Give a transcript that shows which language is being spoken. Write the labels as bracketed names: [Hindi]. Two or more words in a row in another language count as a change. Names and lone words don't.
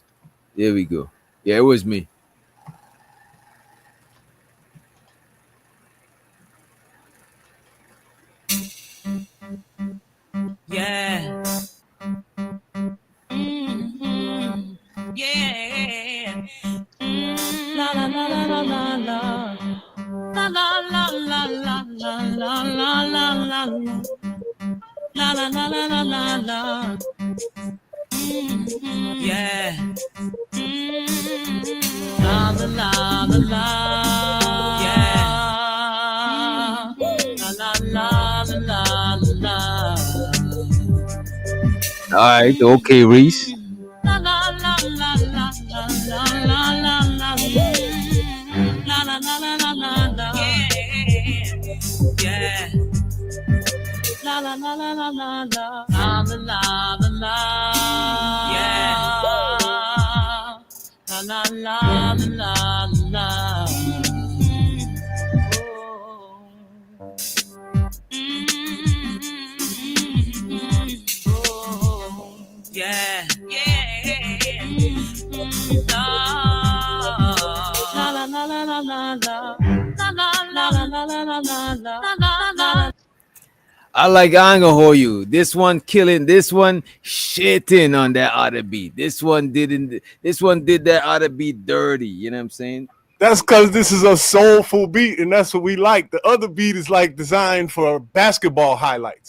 [English] There we go. Yeah, it was me. Yeah. Yeah. La la la la la la la. La la la la la la la la la la. La la la la la la la. Yeah. La la la la la. Yeah. La la la la la la. All right, okay, Reese. La la la la la la la la la la. La la la la la la la. Yeah. La la la la la la la. La la la la la. Yeah. La la la la la la. Yeah, yeah. La la la la la la la. La la la la la la la la. I ain't gonna hold you. This one killing, this one shitting on that other beat. This one did that other beat dirty. You know what I'm saying? That's because this is a soulful beat, and that's what we like. The other beat is like designed for basketball highlights.